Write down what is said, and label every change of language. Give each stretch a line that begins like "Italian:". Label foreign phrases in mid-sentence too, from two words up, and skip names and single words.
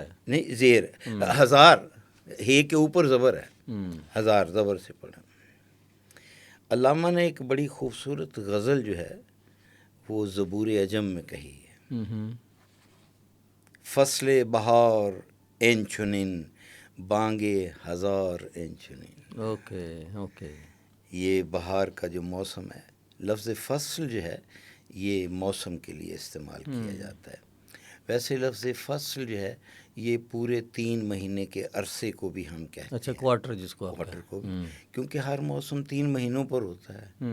Urdu: نہیں زیر، ہزار ہے کے اوپر زبر ہے، ہزار زبر سے پڑھا۔ علامہ نے ایک بڑی خوبصورت غزل جو ہے وہ زبور عجم میں کہی ہے۔
Persian: فصل بہار این چنین بانگے ہزار این چنین۔
English: okay okay,
Urdu: یہ بہار کا جو موسم ہے، لفظ فصل جو ہے یہ موسم کے لیے استعمال کیا جاتا ہے۔ ویسے لفظ فصل جو ہے یہ پورے 3 مہینے کے عرصے کو بھی ہم کہتے ہیں۔ اچھا، کوارٹر جس کو کوارٹر کو بھی، کیونکہ ہر موسم 3 مہینوں پر ہوتا ہے۔